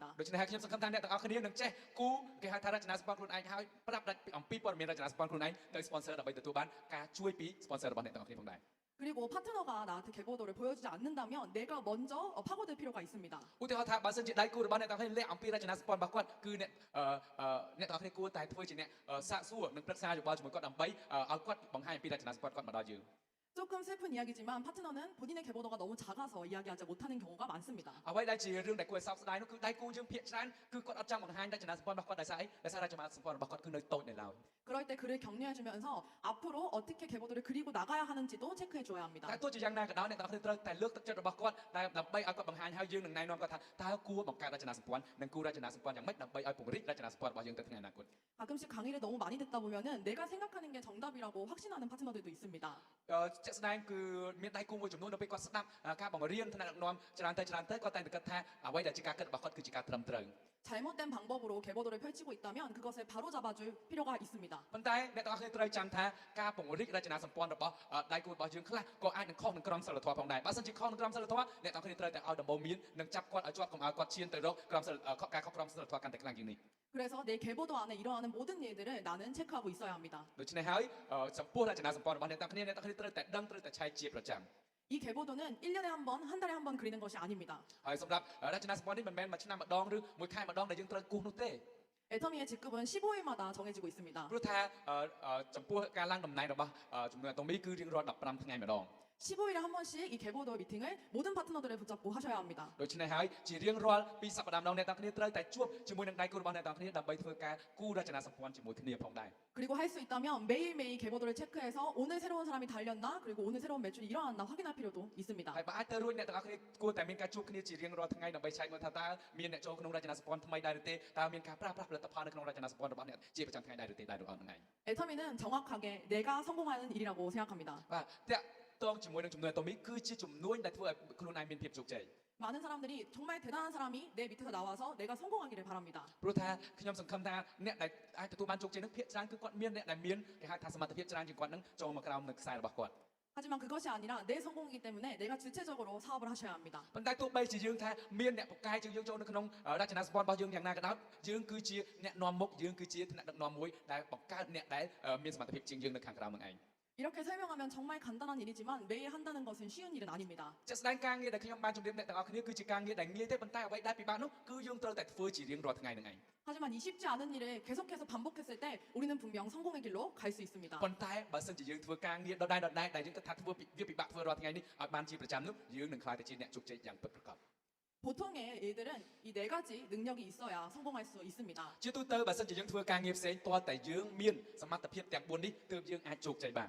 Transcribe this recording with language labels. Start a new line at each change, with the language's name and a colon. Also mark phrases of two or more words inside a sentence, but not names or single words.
Khmer: ដូច្នេះហើយខ្ញុំសង្ឃឹមថាអ្នកទាំងអស់គ្នានឹងចេះគូគេហៅថារចនាសម្ព័ន្ធខ្លួនឯងហើយប្រាប់អំពីព័ត៌មានរចនាសម្ព័ន្ធខ្លួនឯងទៅ sponsor ដើម្បីទទួលបានការជួយពី sponsor របស់អ្នកទាំងអស់គ្នាផងដែរ
Korean: 그리고 파트너가 나한테 개보도를 보여주지 않는다면 내가 먼저 파고들 필요가 있습니다.
Khmer: ឧទាហរណ៍ថាបើសិនជាដៃគូរបស់អ្នកទាំងអស់គ្នាលាក់អំពីរចនាសម្ព័ន្ធរបស់គាត់គឺអ្នកទាំងអស់គ្នាគួរតែធ្វើជាអ្នកសាកសួរនិងប្រឹក្សាយោបល់ជាមួយគាត់ដើម្បីឲ្យគាត់បង្ហាញអំពីរចនាសម្ព័ន្ធគាត់មកដល់យើង
Korean: 조금 슬픈 이야기지만 파트너는 본인의 개보도가 너무 작아서 이야기하지 못하는 경우가 많습니다.
Khmer: អ្វីដែលជារឿងដែលគួរឲ្យសោកស្ដាយនោះគឺដៃគូយើងភាគច្រើនគឺគាត់អត់ចង់បង្ហាញរចនាសម្ព័ន្ធរបស់គាត់ដោយសារអីដោយសាររចនាសម្ព័ន្ធរបស់គាត់គឺនៅតូចនៅឡើយ
Korean: 그럴 때 그를 격려해주면서 앞으로 어떻게 개보도를 그리고 나가야 하는지도 체크해줘야 합니다.
Khmer: តែទោះជាយ៉ាងណាក៏ដោយអ្នកទាំងអស់គ្នាត្រូវតែលើកទឹកចិត្តរបស់គាត់ដើម្បីឲ្យគាត់បង្ហាញឲ្យយើងនឹងណែនាំគាត់ថាតើគួរបង្កើតរចនាសម្ព័ន្ធនិងគួររចនាសម្ព័ន្ធយ៉ាងម៉េចដើម្បីឲ្យពង្រីករចនាសម្ព័ន្ធរបស់យើងទៅថ្ងៃអនាគត
Korean: 가끔씩 강의를 너무 많이 듣다 보면은 내가 생각하는 게 정답이라고 확신하는 파트너들도 있습니다.
Khmer: ជាក់ស្ដែងគឺមានដៃគូមួយចំនួននៅពេលគាត់ស្ដាប់ការបង្រៀនថ្នាក់ដឹកនាំច្រើនទៅគាត់តែងតែគិតថាអ្វីដែលជាការគិតរបស់គាត់គឺជាការត្រឹមត្រូវ
Korean: 잘못된 방법으로 개보도를 펼치고 있다면 그것을 바로잡아줄 필요가 있습니다.
Khmer: ប៉ុន្តែអ្នកទាំងអស់គ្នាត្រូវចាំថាការពង្រីករចនាសម្ព័ន្ធរបស់ដៃគូរបស់យើងខ្លះក៏អាចនឹងខុសនឹងក្រមសីលធម៌ផងដែរបើសិនជាខុសនឹងក្រមសីលធម៌អ្នកទាំងអស់គ្នាត្រូវតែឲ្យដំបូន្មាននិងចាប់គាត់ឲ្យជាប់កុំឲ្យគាត់ឈានទៅរកក្រមសីលការខុសក្រមសីលធម៌កាន់តែខ្លាំងជាងនេះ
Korean: 그래서 내 개보도 안에 일어나는 모든 일들을 나는 체크하고 있어야 합니다.
Khmer: ដូច្នេះហើយចំពោះរចនាសម្ព័ន្ធរបស់អ្នកទាំងអស់គ្នាត្រូវតែដឹងត្រូវតែឆែកជាប្រចាំ
Korean: 이 개보도는 1년에 한 번, 한 달에 한 번 그리는 것이 아닙니다.
Khmer: ហើយសម្រាប់រចនាសម្ព័ន្ធនេះមិនមែនមួយឆ្នាំម្ដងឬមួយខែម្ដងដែលយើងត្រូវគូសនោះទេ
Korean: 애터미의 직급은 15일마다 정해지고 있습니다.
Khmer: ព្រោះថាចំពោះការឡើងតំណែងរបស់ចំនួនអាតូមីគឺរៀងរាល់15ថ្ងៃម្ដង
Korean: 15일에 한 번씩 이 개보도 미팅을 모든 파트너들을 붙잡고 하셔야 합니다.
Khmer: ដូច្នេះហើយជារៀងរាល់ពីសប្តាហ៍ម្ដងអ្នកទាំងគ្នាត្រូវតែជួបជាមួយនឹងដៃគូរបស់អ្នកទាំងគ្នាដើម្បីធ្វើការគូរចនាសម្ព័ន្ធជាមួយគ្នាផងដែរ
Korean: 그리고 할 수 있다면 매일매일 개보도를 체크해서 오늘 새로운 사람이 달렸나 그리고 오늘 새로운 매출이 일어났나 확인할 필요도 있습니다.
Khmer: ហើយបើអាចទៅរួចអ្នកទាំងអស់គ្នាគួរតែមានការជួបគ្នាជារៀងរាល់ថ្ងៃដើម្បីឆែកមើលថាតើមានអ្នកចូលក្នុងរចនាសម្ព័ន្ធថ្មីដែរឬទេតើមានការប្រើប្រាស់ផលិតផលនៅក្នុងរចនាសម្ព័ន្ធរបស់អ្នកជាប្រចាំថ្ងៃដែរឬទេដែររបស់ហ្នឹងឯង
Korean: 애터미는 정확하게 내가 성공하는 일이라고 생각합니다.
Khmer: បាទតងជាមួយនឹងចំនួនអាតូមីគឺជាចំនួនដែលធ្វើឲ្យខ្លួនឯងមានភាពជោគជ័យ
Korean: 많은 사람들이 정말 대단한 사람이 내 밑에서 나와서 내가 성공하기를 바랍니다.
Khmer: ព្រោះថាខ្ញុំសង្ឃឹមថាអ្នកដែលអាចទទួលបានជោគជ័យនឹងភាគច្រើនគឺគាត់មានអ្នកដែលមានគេហៅថាសមត្ថភាពច្រើនជាងគាត់នឹងចូលមកក្រោមនៅខ្សែរបស់គាត់
Korean: 하지만 그것이 아니라 내 성공이기 때문에 내가 주체적으로 사업을 하셔야 합니다.
Khmer: ប៉ុន្តែទោះបីជាយើងថាមានអ្នកពូកែជាងយើងចូលនៅក្នុងរចនាសម្ព័ន្ធរបស់យើងយ៉ាងណាក៏ដោយយើងគឺជាអ្នកនាំមុខយើងគឺជាថ្នាក់ដឹកនាំមួយដែលបង្កើតអ្នកដែលមានសមត្ថភាពជាងយើងនៅខាងក្រៅនឹងឯង
Korean: 이렇게 설명하면 정말 간단한 일이지만 매일 한다는 것은 쉬운 일은 아닙니다.
Khmer: ជាក់ស្ដែងការងារដែលខ្ញុំបានជម្រាបអ្នកទាំងអស់គ្នាគឺជាការងារដែលងាយទេប៉ុន្តែអ្វីដែលពិបាកនោះគឺយើងត្រូវតែធ្វើជារៀងរាល់ថ្ងៃនឹងឯង
Korean: 하지만 이 쉽지 않은 일을 계속해서 반복했을 때 우리는 분명 성공의 길로 갈 수 있습니다.
Khmer: ប៉ុន្តែបើសិនជាយើងធ្វើការងារដដែលដែលយើងគិតថាធ្វើវាពិបាកធ្វើរាល់ថ្ងៃនេះឲ្យបានជាប្រចាំនោះយើងនឹងខ្លាចទៅជាអ្នកជោគជ័យយ៉ាងពិតប្រាកដ
Korean: 보통의 일들은 이 네 가지 능력이 있어야 성공할 수 있습니다.
Khmer: ជាទូទៅបើសិនជាយើងធ្វើការងារផ្សេងទាល់តែយើងមានសមត្ថភាពទាំង4នេះទើបយើងអាចជោគជ័យបាន